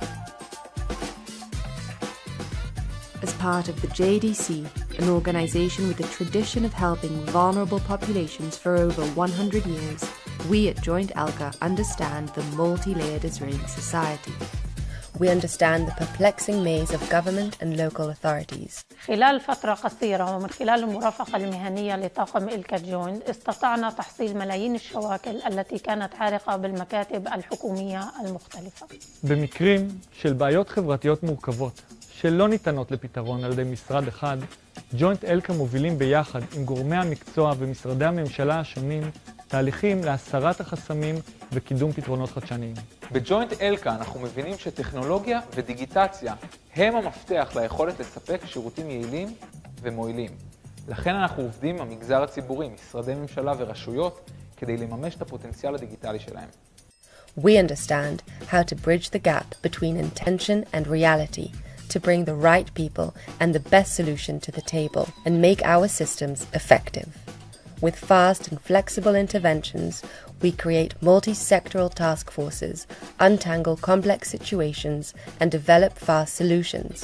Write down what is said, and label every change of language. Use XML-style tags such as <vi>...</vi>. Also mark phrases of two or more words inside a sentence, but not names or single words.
<en>As part of the JDC, an organisation with a tradition of helping vulnerable populations for over 100 years, we at Joint ELKA understand the multi-layered Israeli society. We understand the perplexing maze of government and local authorities.</en> <ar>خلال فترة قصيرة ومن خلال المرافقة المهنية لطاقم إلكا جوينت استطعنا تحصيل מلايين الشواكل التي كانت عارقة بالمكاتب الحكومية المختلفة.</ar> <he>במקרים של בעיות חברתיות מורכבות שלא ניתנות לפתרון על ידי משרד אחד, ג'וינט אלקה מובילים ביחד עם גורמי המקצוע ומשרדי הממשלה השונים תהליכים להסרת החסמים וקידום פתרונות חדשניים. בג'וינט אלקה אנחנו מבינים שטכנולוגיה ודיגיטציה הם המפתח ליכולת לספק שירותים יעילים ומועילים. לכן אנחנו עובדים עם המגזר הציבורי, משרדי ממשלה ורשויות, כדי לממש את הפוטנציאל הדיגיטלי שלהם.</he> <en>We understand how to bridge the gap between intention and reality, to bring the right people and the best solution to the table and make our systems effective. With fast and flexible interventions, we create multi-sectoral task forces, untangle complex situations, and develop fast solutions.</en>